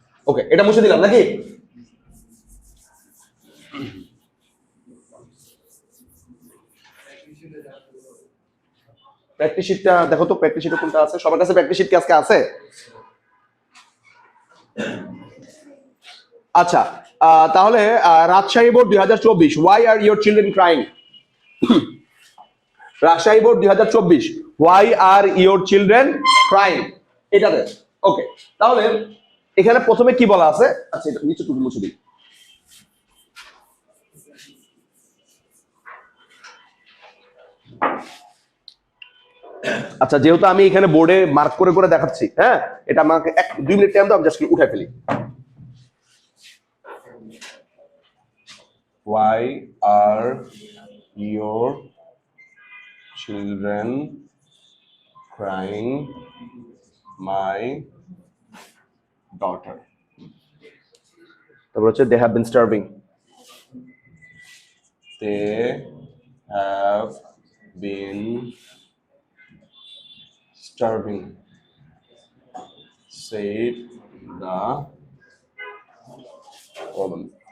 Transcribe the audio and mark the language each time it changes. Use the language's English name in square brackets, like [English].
[Bangla] ওকে, এটা মুছে দিলাম নাকি? প্র্যাকটিস শিটটা দেখো তো, প্র্যাকটিস শিট কোনটা আছে সবার কাছে? প্র্যাকটিস শিট কি আজকে আছে? আচ্ছা, তাহলে [English] Rajshahi board 2024, why are your children crying? Rajshahi board 2024, why are your children crying, এটাতে। [Bangla] ওকে, তাহলে এখানে প্রথমে কি বলা আছে? আচ্ছা, এটা নিচে টুকু মুছে দিই। আচ্ছা, যেহেতু আমি এখানে বোর্ডে মার্ক করে করে দেখাচ্ছি, হ্যাঁ, এটা আমাকে 1-2 মিনিট টাইম দাও, আমি জাস্ট উঠাই ফেলি। [English] Why are your children crying, my daughter? [Bangla] তারপর হচ্ছে [English] they have been starving, they have been starving, said the woman।